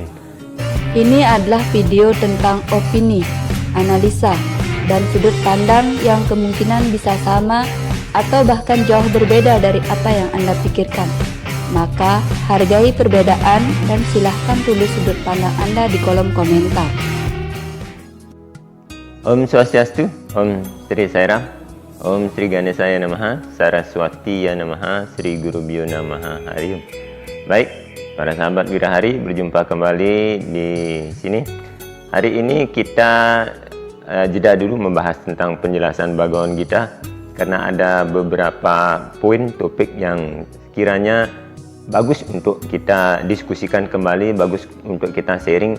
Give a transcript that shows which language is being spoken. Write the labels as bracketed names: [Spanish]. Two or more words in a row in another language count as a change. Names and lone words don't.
[Indonesian] Ini adalah video tentang opini, analisa, dan sudut pandang yang kemungkinan bisa sama atau bahkan jauh berbeda dari apa yang Anda pikirkan. Maka, hargai perbedaan dan silahkan tulis sudut pandang Anda di kolom komentar. [Sanskrit] Om Swastiastu, Om Sri Sairam, Om Sri Ganesaya Namaha, Saraswati Namaha, Sri Gurubhyo Namaha, Hari Om. [Indonesian] Baik, para sahabat Wirahari, berjumpa kembali di sini. Hari ini kita jeda dulu membahas tentang penjelasan Bhagavad Gita, karena ada beberapa poin topik yang kiranya bagus untuk kita diskusikan kembali, bagus untuk kita sharing.